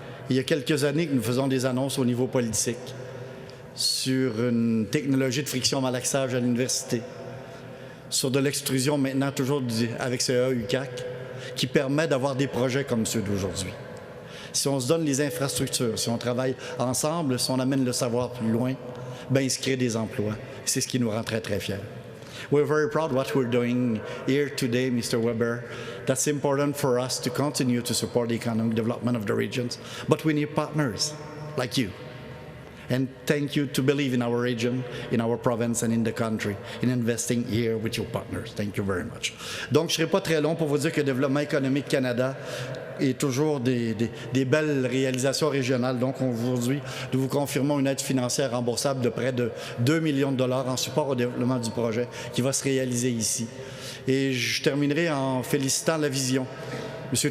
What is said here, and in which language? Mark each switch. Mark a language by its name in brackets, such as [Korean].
[French] Il y a quelques années que nous faisons des annonces au niveau politique sur une technologie de friction malaxage à l'université, sur de l'extrusion maintenant toujours avec CEA UQAC, qui permet d'avoir des projets comme ceux d'aujourd'hui. Si on se donne les infrastructures, si on travaille ensemble, si on amène le savoir plus loin, ben il se crée des emplois. C'est ce qui nous rend très, très fiers. [English] We're very proud of what we're doing here today, Mr. Weber. That's important for us to continue to support the economic development of the regions. But we need partners like you. And thank you to believe in our region, in our province and in the country, in investing here with your partners. Thank you very much. [French] Donc, je ne serai pas très long pour vous dire que le Développement économique Canada est toujours des belles réalisations régionales. Donc, aujourd'hui, nous vous confirmons une aide financière remboursable de près de 2 millions de dollars en support au développement du projet qui va se réaliser ici. Et je terminerai en félicitant la vision. M.